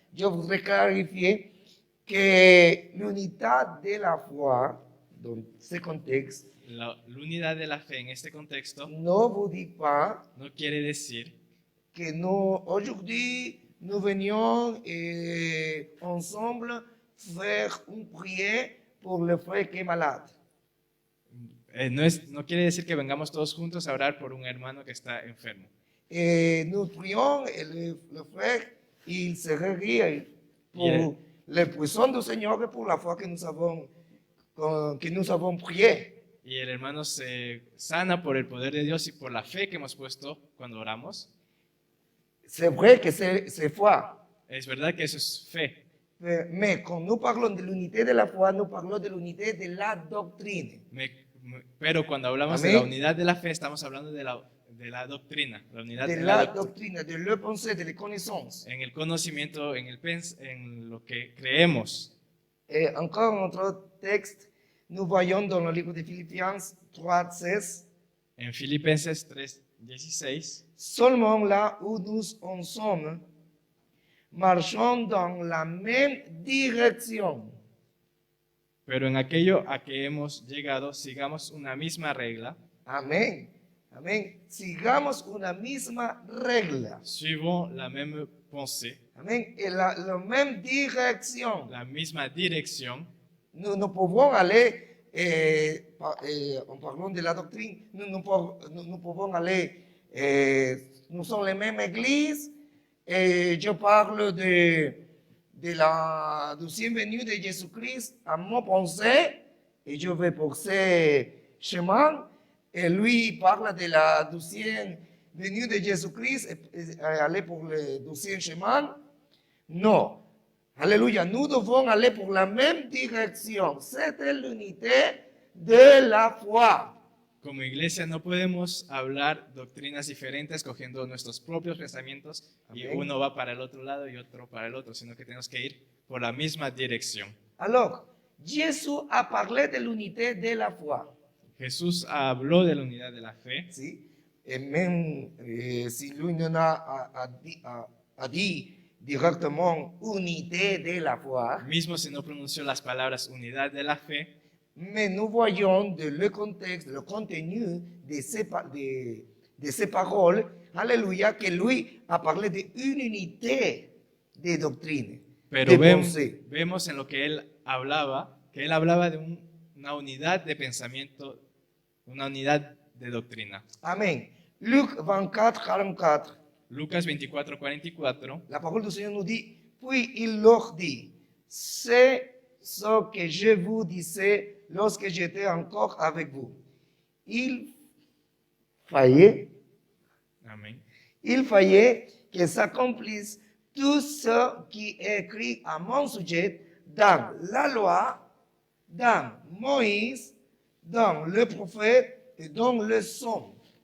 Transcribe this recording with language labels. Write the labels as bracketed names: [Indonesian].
[French] Je voudrais clarifier que l'unité de la foi, dans ce contexte, [Spanish] la unidad de la fe en este contexto [French] ne vous dit pas [Spanish] no quiere decir [French] que nous, aujourd'hui, nous venions ensemble faire une prière pour le frère qui est malade. [Spanish] no quiere decir que vengamos todos juntos a orar por un hermano que está enfermo. [French] Et nous prions et le frère, il se guérit pour Yeah. la puissance du Seigneur et pour la foi que nous avons prié. [Spanish] Y el hermano se sana por el poder de Dios y por la fe que hemos puesto cuando oramos. [French] C'est vrai que c'est foi. [Spanish] Es verdad que eso es fe. [French] Mais quand nous parlons de l'unité de la foi, nous parlons de l'unité de la doctrine. [Spanish] Pero cuando hablamos Amén. de la unidad de la fe, estamos hablando de la doctrina, la unidad De de la doctrina. [French] doctrine, de la pensée, de la connaissance. [Spanish] En el conocimiento, en lo que creemos. [French] Et encore un autre texte, nous voyons dans le livre de Philippiens 3:16, [Spanish] En Filipenses 3:16, [French] seulement là où nous en sommes, marchons dans la même direction. [Spanish] pero en aquello a que hemos llegado, sigamos una misma regla, Amén. Amén. Sigamos una misma regla. [French] suivons la même pensée, Amén. Et la même direction. [Spanish] la misma dirección. [French] Nous pouvons aller, en parlant de la doctrine, nous pouvons aller, nous sommes les mêmes églises, et je parle de la deuxième venue de Jésus-Christ à mon pensée, et je vais pour ce chemin, et lui parle de la deuxième venue de Jésus-Christ, et aller pour le deuxième chemin. Non. Alléluia, nous devons aller pour la même direction. C'était l'unité de la foi. [Spanish] Como iglesia no podemos hablar doctrinas diferentes cogiendo nuestros propios pensamientos y Amén. uno va para el otro lado y otro para el otro, sino que tenemos que ir por la misma dirección. [French] Alors, Jésus a parlé de l'unité de la foi. [Spanish] Jesús habló de la unidad de la fe, ¿Sí? [French] Et même si lui n'en a dit directement unité de la foi, [Spanish] mismo si no pronunció las palabras unidad de la fe, [French] mais nous voyons de le contexte, le contenu de ces paroles, alléluia, que lui a parlé d'une unité de doctrine, [Spanish] pero [French] de pensée. [Spanish] vemos en lo que él hablaba, que él hablaba de una unidad de pensamiento, una unidad de doctrina. [French] Amen. Luc 24, 44, [Spanish] Lucas 24:44, [French] la parole du Seigneur nous dit, puis il leur dit, c'est ce que je vous disais lorsque j'étais encore avec vous. Il fallait que s'accomplisse tout ce qui est écrit à mon sujet dans la loi, dans Moïse, dans le prophète et dans le psaume.